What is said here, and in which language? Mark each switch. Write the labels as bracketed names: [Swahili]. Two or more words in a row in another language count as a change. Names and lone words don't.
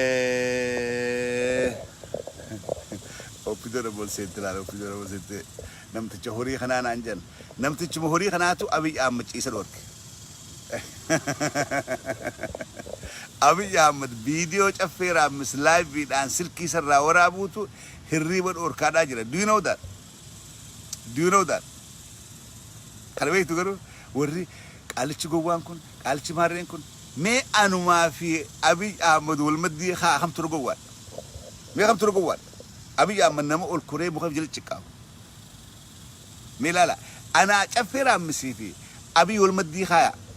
[Oromo] Eh, Oppidoo na bolseetti laala, oppidoo na bolseetti. Namticha horii kanaa naan jedhan. Namtichuma horii kanaatu Abiy Ahmed ciisa dhoorke. Abiy Ahmed viidiyoo caffee raammis laayiviidhaan silkii sarraa waraabuutu hirriiba dhoorkaadhaa jira. [English] Do you know that? Do you know that? [Oromo] Kana beektu garuu warri qaalichi gowwaan kun, qaalichi maarreen kun, mee anumaa fi Abiy Ahmed wal maddii haa kam ture gowwaan? Mee kam ture gowwaan? Abiy Ahmed nama ol koree muka jala ciqqaabu. Mee ilaala, anaa caffee raammisii fi Abiy wal maddii haaya.